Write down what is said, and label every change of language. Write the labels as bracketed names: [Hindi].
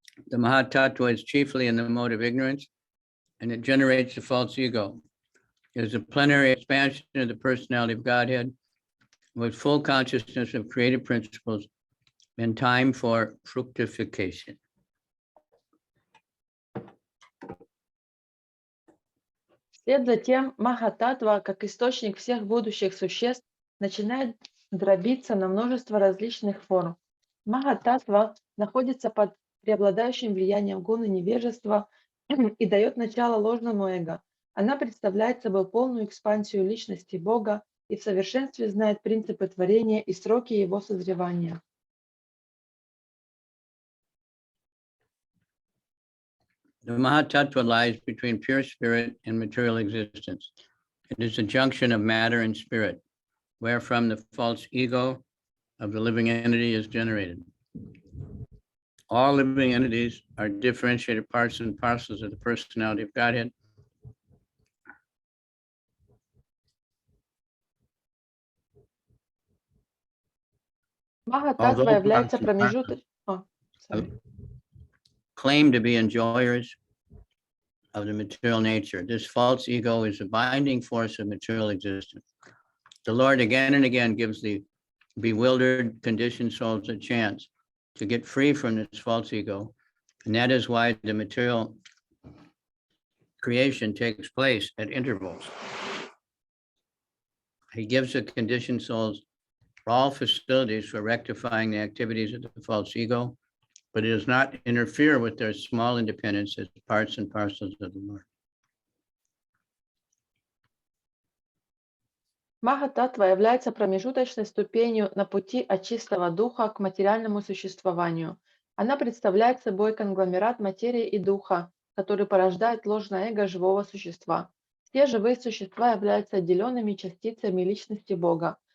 [English] The Mahatattva is chiefly in the mode of ignorance, and it generates the false ego. It is a plenary expansion of the personality of Godhead with full consciousness of creative principles and time for fructification. [Russian] Вслед за тем Махататтва, как источник всех будущих существ, начинает дробиться на множество различных форм. Махататтва находится под преобладающим влиянием гуны невежества и дает начало ложному эго. Она представляет собой полную экспансию личности Бога и в совершенстве знает принципы творения и сроки его созревания. [English] The Mahatattva lies between pure spirit and material existence. It is a junction of matter and spirit, wherefrom the false ego of the living entity is generated. All living entities are differentiated parts and parcels of the personality of Godhead. [Russian] Махататтва является промежуточным. [English] Claim to be enjoyers of the material nature. This false ego is the binding force of material existence. The Lord again and again gives the bewildered, conditioned souls a chance to get free from this false ego, and that is why the material creation takes place at intervals. He gives the conditioned souls all facilities for rectifying the activities of the false ego, but it does not interfere with their small independence as parts and parcels of the Lord. [Russian] Махататтва является промежуточной ступенью на пути от чистого духа к материальному существованию. Она представляет собой конгломерат материи и духа, который порождает ложное эго живого существа. Все живые существа являются отделенными частицами личности Бога.